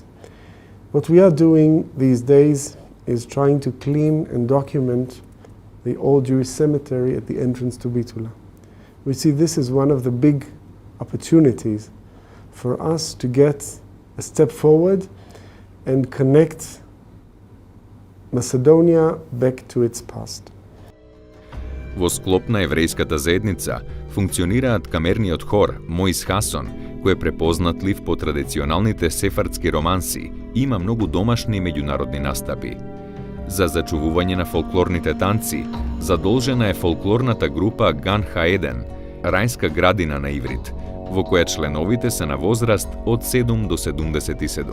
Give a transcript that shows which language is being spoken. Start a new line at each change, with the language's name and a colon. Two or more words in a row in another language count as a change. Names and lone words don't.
English: What we are doing these days is trying to clean and document the old Jewish cemetery at the entrance to Bitula. We see this as one of the big opportunities for us to get a step forward and connect Macedonia back to its past.
Macedonian: Во склоп на еврејската заедница функционираат камерниот хор Моис Хасон, кој е препознатлив по традиционалните сефардски романси и има многу домашни меѓународни настапи. За зачувување на фолклорните танци задолжена е фолклорната група Ган Хаеден, рајска градина на иврит, во која членовите се на возраст од 7 до 77.